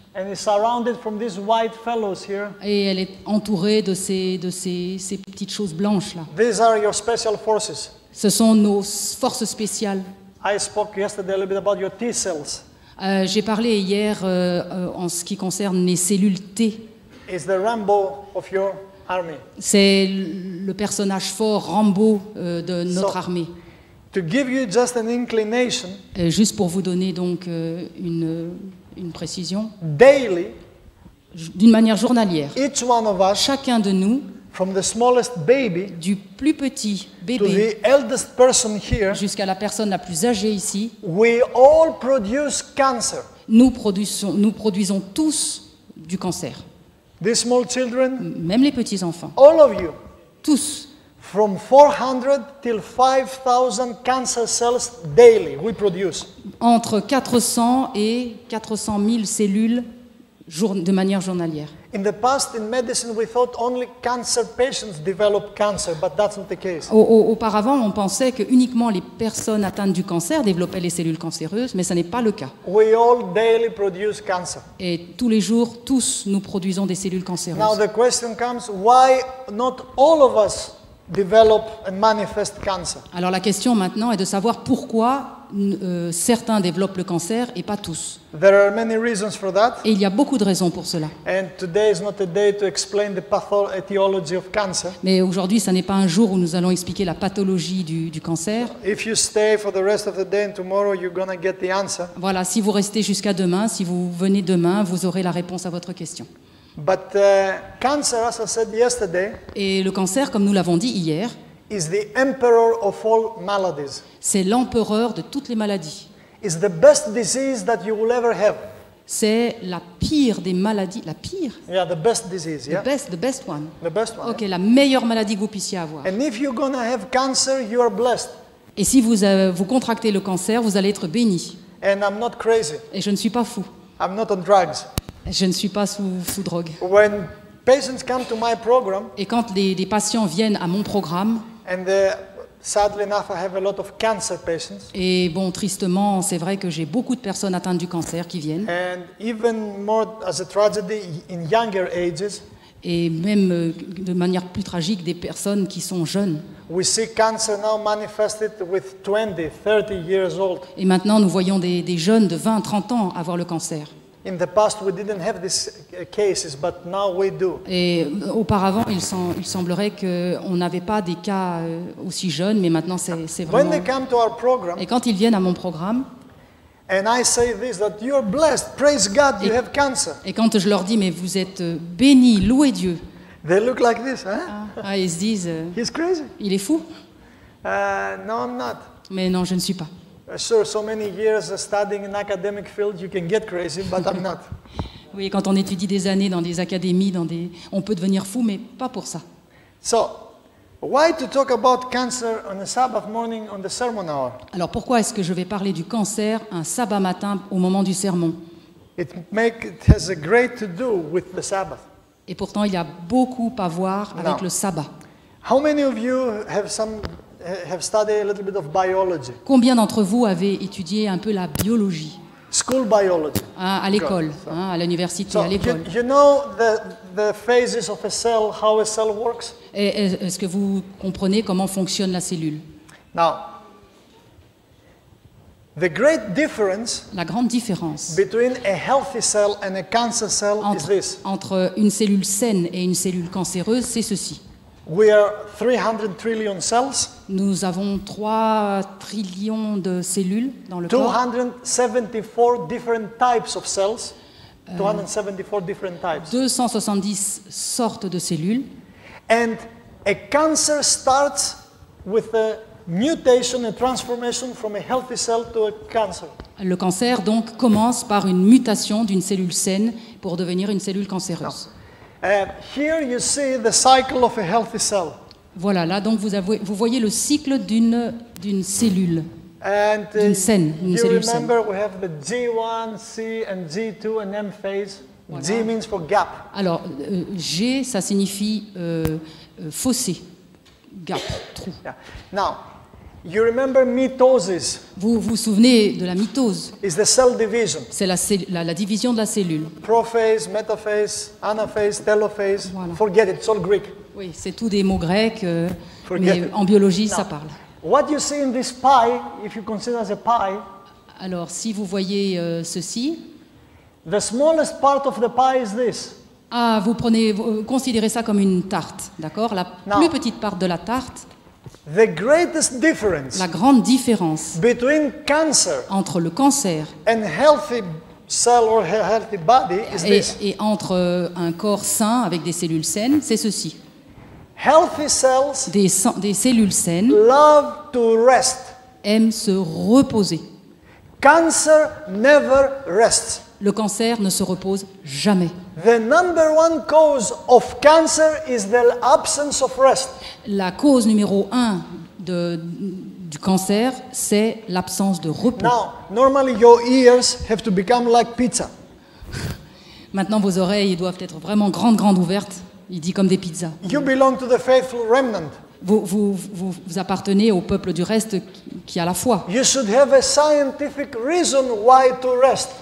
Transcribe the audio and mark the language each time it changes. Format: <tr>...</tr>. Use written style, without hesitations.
<en>And it's surrounded from these white fellows here.</en> <fr>Et elle est entourée de ces petites choses blanches là.</fr> <en>These are your special forces.</en> <fr>Ce sont nos forces spéciales.</fr> <en>I spoke yesterday a little bit about your T cells.</en> <fr>J'ai parlé hier en ce qui concerne les cellules T.</fr> <en>It's the Rambo of your army.</en> <fr>C'est le personnage fort, Rambo de notre armée.</fr> <en>To give you just an inclination,</en> <fr>Juste pour vous donner donc une précision,</fr> <en>daily,</en> <fr>d'une manière journalière,</fr> <en>each one of us,</en> <fr>chacun de nous,</fr> <en>from the smallest baby</en> <fr>du plus petit</fr> <en>to</en> <fr>bébé</fr> <en>the eldest person here,</en> <fr>jusqu'à la personne la plus âgée ici,</fr> <en>we all produce cancer.</en> <fr>nous produisons tous du cancer.</fr> <en>These small children,</en> <fr>Même les petits-enfants.</fr> <en>all of you,</en> <fr>Tous.</fr> <en>from 400 till 5,000 cancer cells daily we produce.</en> <fr>Entre 400 et 400 000 cellules de manière journalière.</fr> <en>In the past, in medicine, we thought only cancer patients develop cancer, but that's not the case.</en> <fr>Auparavant, on pensait que uniquement les personnes atteintes du cancer développaient les cellules cancéreuses, mais ce n'est pas le cas.</fr> <en>We all daily produce cancer.</en> <fr>Et tous les jours, tous, nous produisons des cellules</fr> <en>Now</en> <fr>cancéreuses.</fr> <en>the question comes, why not all of us develop and manifest cancer?</en> <fr>Alors la question maintenant est de savoir pourquoi certains développent le cancer et pas tous.</fr> <en>There are many reasons for that,</en> <fr>Et il y a beaucoup de raisons pour cela.</fr> <en>and today is not a day to explain the etiology of cancer.</en> <fr>Mais aujourd'hui, ce n'est pas un jour où nous allons expliquer la pathologie du cancer.</fr> <en>If you stay for the rest of the day and tomorrow you're going to get the answer.</en> <fr>Voilà, si vous restez jusqu'à demain, si vous venez demain, vous aurez la réponse à votre question.</fr> <en>But cancer, as I said yesterday,</en> <fr>Et le cancer, comme nous l'avons dit hier,</fr> <en>is the emperor of all maladies.</en> <fr>c'est l'empereur de toutes les maladies.</fr> <en>is the best disease that you will ever have.</en> <fr>C'est la pire des maladies. La pire?</fr> <en>Yeah, the best disease, yeah? The best one. The best one.</en> <fr>Ok, la meilleure maladie que vous puissiez avoir.</fr> <en>And if you're gonna have cancer, you are blessed.</en> <fr>Et si vous contractez le cancer, vous allez être béni.</fr> <en>And I'm not crazy.</en> <fr>Et je ne suis pas fou.</fr> <en>I'm not on drugs.</en> <fr>Je ne suis pas sous drogue.</fr> <en>When patients come to my program,</en> <fr>Et quand des patients viennent à mon programme,</fr> <en>and sadly enough, I have a lot of cancer patients.</en> <fr>et bon, tristement, c'est vrai que j'ai beaucoup de personnes atteintes du cancer qui viennent.</fr> <en>And even more as a tragedy, in younger ages,</en> <fr>Et même de manière plus tragique, des personnes qui sont jeunes.</fr> <en>we see cancer now manifested with 20, 30 years old.</en> <fr>Et maintenant, nous voyons des jeunes de 20, 30 ans avoir le cancer.</fr> <en>In the past, we didn't have these cases, but now we do.</en> <fr>Et auparavant, il semblerait qu'on n'avait pas des cas aussi jeunes, mais maintenant, c'est</fr> <en>When</en> <fr>vraiment...</fr> <en>they come to our program,</en> <fr>Et quand ils viennent à mon programme,</fr> <en>and I say this, that you are blessed, praise God, you have cancer.</en> <fr>et quand je leur dis, mais vous êtes bénis, louez Dieu,</fr> <en>They look like this, huh?</en> <fr>ils se disent,</fr> <en>He's crazy.</en> <fr>il est fou.</fr> <en>No, I'm not.</en> <fr>Mais non, je ne suis pas.</fr> <en>Sure, so many years studying in academic field, you can get crazy, but I'm not.</en> <fr>Oui, quand on étudie des années dans des académies, on peut devenir fou, mais pas pour ça.</fr> <en>So, why to talk about cancer on a Sabbath morning on the sermon hour?</en> <fr>Alors pourquoi est-ce que je vais parler du cancer un sabbat matin au moment du sermon?</fr> <en>It has a great to do with the Sabbath.</en> <fr>Et pourtant, il y a beaucoup à voir avec Non. le sabbat.</fr> <en>How many of you have studied a little bit of biology?</en> <fr>Combien d'entre vous avez étudié un peu la biologie</fr> <en>School biology.</en> <fr>à l'école, à l'université,</fr> <en>So,</en> <fr>à l'école?</fr> <en>you know the phases of a cell, how a cell works?</en> <fr>Et est-ce que vous comprenez comment fonctionne la cellule?</fr> <en>Now, the great difference</en> <fr>La grande différence</fr> <en>between a healthy cell and a cancer cell is this.</en> <fr>entre une cellule saine et une cellule cancéreuse, c'est ceci.</fr> <en>We are 300 trillion cells,</en> <fr>Nous avons 3 trillions de cellules dans le corps,</fr> <en>274 different types of cells, 274 different types.</en> <fr>270 sortes de cellules.</fr> <en>And a cancer starts with a mutation, a transformation from a healthy cell to a cancer.</en> <fr>Le cancer, donc, commence par une mutation d'une cellule saine pour devenir une cellule cancéreuse.</fr> <en>Here you see the cycle of a healthy cell.</en> <fr>Voilà, là, donc, vous voyez le cycle d'une cellule.</fr> <en>And</en> <fr>D'une scène, une</fr> <en>you</en> <fr>cellule saine.</fr> <en>remember we have the G1, C, and G2 and M phase.</en> <fr>Voilà.</fr> <en>G means for gap.</en> <fr>Alors, G, ça signifie fossé, gap, trou.</fr> <en>Yeah. Now, you remember mitosis</en> <fr>Vous vous souvenez de la mitose?</fr> <en>is the cell division.</en> <fr>C'est la division de la cellule.</fr> <en>Prophase, metaphase, anaphase, telophase.</en> <fr>Voilà.</fr> <en>Forget it, it's all Greek.</en> <fr>Oui, c'est tout des mots grecs,</fr> <en>Forget</en> <fr>mais</fr> <en>it.</en> <fr>en biologie, ça parle.</fr> <en>What you see in this pie, if you consider as a pie,</en> <fr>Alors, si vous voyez ceci,</fr> <en>the smallest part of the pie is this.</en> <fr>vous considérez ça comme une tarte, d'accord? La Non. plus petite part de la tarte,</fr> <en>The greatest difference</en> <fr>la grande différence</fr> <en>between cancer</en> <fr>entre le cancer</fr> <en>and healthy cell or healthy body is this.</en> <fr>et entre un corps sain avec des cellules saines, c'est ceci.</fr> <en>Healthy cells</en> <fr>Des cellules saines</fr> <en>love to rest.</en> <fr>aiment se reposer.</fr> <en>Cancer never rests.</en> <fr>Le cancer ne se repose jamais.</fr> <en>The number one cause of cancer is the absence of rest.</en> <fr>La cause numéro 1 du cancer, c'est l'absence de repos.</fr> <en>Now, normally your ears have to become like pizza.</en> <fr>Maintenant, vos oreilles doivent être vraiment grandes ouvertes. Il dit comme des pizzas.</fr> <en>You belong to the faithful remnant.</en> <fr>Vous appartenez au peuple du reste qui a la foi.</fr> <en>You should have a scientific reason why to rest.</en>